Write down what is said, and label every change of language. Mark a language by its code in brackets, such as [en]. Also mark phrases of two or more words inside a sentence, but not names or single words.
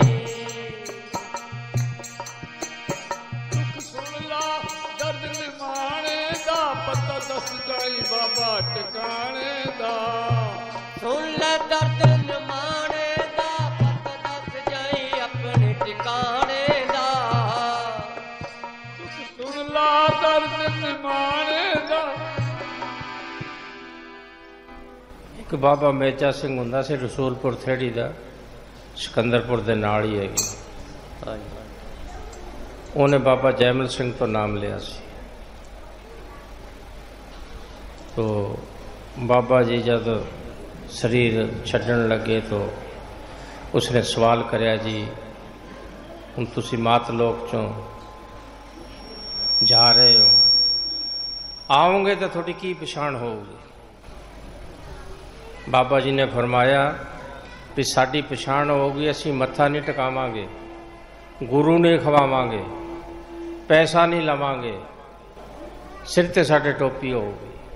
[pa] ਦਰਦ ਨਿਮਾਣੇ ਦਾ ਪਤਾ ਦੱਸ ਜਾਈਂ ਬਾਬਾ ਟਿਕਾਣੇ ਦਾ। ਸੁਣ ਲੈ ਦਰਦ ਨਿਮਾਣੇ ਦਾ ਪਤਾ ਦੱਸ ਜਾਈਂ ਆਪਣੇ ਟਿਕਾਣੇ ਦਾ। ਸੁਣ ਲਾ ਦਰਦ ਨਿਮਾਣੇ ਦਾ। ਇੱਕ ਬਾਬਾ ਮੇਜਾ ਸਿੰਘ ਹੁੰਦਾ ਸੀ ਰਸੂਲਪੁਰ ਥੇੜੀ ਦਾ, ਸਿਕੰਦਰਪੁਰ ਦੇ ਨਾਲ ਹੀ ਹੈਗੀ। ਉਹਨੇ ਬਾਬਾ ਜੈਮਲ ਸਿੰਘ ਤੋਂ ਨਾਮ ਲਿਆ ਸੀ। ਤੋ ਬਾਬਾ ਜੀ ਜਬ ਸ਼ਰੀਰ ਛੱਡਣ ਲਗੇ ਤੋ ਉਸਨੇ ਸਵਾਲ ਕਰਾਇਆ, ਜੀ ਹੁਣ ਤੁਸੀਂ ਮਾਤ ਲੋਕ ਚੋਂ ਜਾ ਰਹੇ ਹੋ, ਆਓਗੇ ਤੋ ਥੋੜੀ ਕੀ ਪਛਾਣ ਹੋਗੀ। ਬਾਬਾ ਜੀ ਨੇ ਫ਼ਰਮਾਇਆ ਭੀ ਸਾਡੀ ਪਛਾਣ ਹੋਗੀ, ਅਸੀਂ ਮੱਥਾ ਨਹੀਂ ਟਕਾਵਾਂਗੇ, ਗੁਰੂ ਨਹੀਂ ਖਵਾਵਾਂਗੇ, ਪੈਸਾ ਨਹੀਂ ਲਵਾਂਗੇ, ਸਿਰ ਤੇ ਸਾਡੇ ਟੋਪੀ ਹੋਗੀ।